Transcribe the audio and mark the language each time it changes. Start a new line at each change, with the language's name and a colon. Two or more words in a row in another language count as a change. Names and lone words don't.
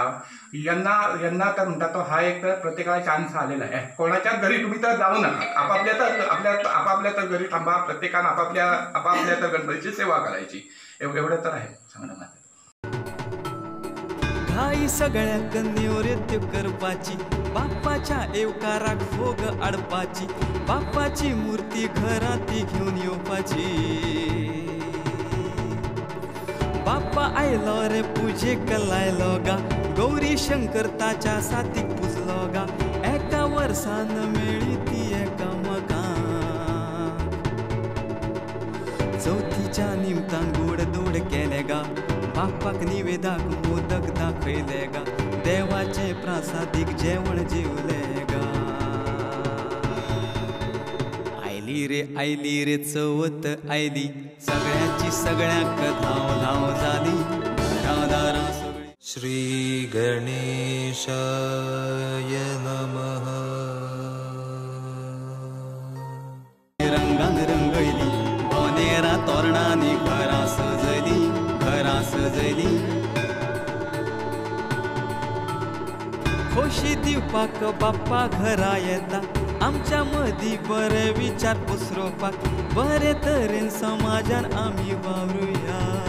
Marathi: यंदा तर म्हणतात तो हा एक तर प्रत्येकाला चान्स आलेला आहे. कोणाच्या घरी तुम्ही तर जाऊ नका, आपापल्या तर घरी थांबा. प्रत्येकानं आपापल्या तर गणपतीची सेवा करायची. एवढं तर आहे सांगणं माझं.
Konkani: घाई सगळ्या कन्यो नृत्य करपाची, बाप्पाच्या एवकाराक भोग आडपाची, बाप्पाची मूर्ती घराती घेऊन येवपाची. बाप्पा आयलो रे पूजेक लायलो गा, गौरी शंकर ताच्या साथीक पुजलो गा. एका वर्सान मेळी ती एकामेकांक, चौथीच्या निमतान गोड दोड केले गा. बाप्पाक निवेदाक मोदक दाखयले गा, देवाचे प्रासादीक जेवण जेवले गा. आयली रे चवथ आयली, सगळ्याची सगळ्याक धाव धाव झाली. दारा सगळी
Sanskrit: श्री गणेशाय नमः.
Konkani: रंगान रंगयली, बोनेरा तोरणांनी घरा सजली. खोशी दिवपाक बाप्पा घरा येता, आमच्या मदी बरे विचार पसरोवपाक. बरे तरेन समाजान आमी वावरुया.